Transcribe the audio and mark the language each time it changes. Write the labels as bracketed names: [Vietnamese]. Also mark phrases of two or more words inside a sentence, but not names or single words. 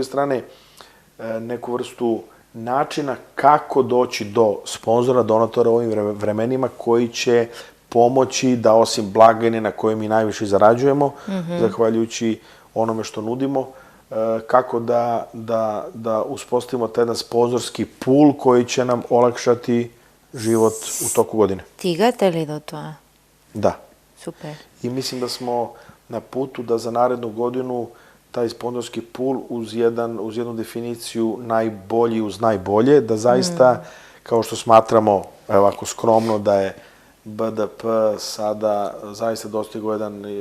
[Serbian] strane neku vrstu načina kako doći do sponzora, donatora u ovim vremenima koji će pomoći da osim blagajne na kojoj mi najviše zarađujemo, zahvaljujući onome što nudimo, kako da uspostavimo taj jedan sponzorski pool koji će nam olakšati život u toku godine. [Macedonian] Стигате ли до тоа? [Serbian] Da. Super. I mislim da smo na putu da za narednu godinu taj sponzorski pool uz jednu definiciju najbolji uz najbolje, da zaista, kao što smatramo, evo ovako skromno, da je BDP sada zaista dostigao jedan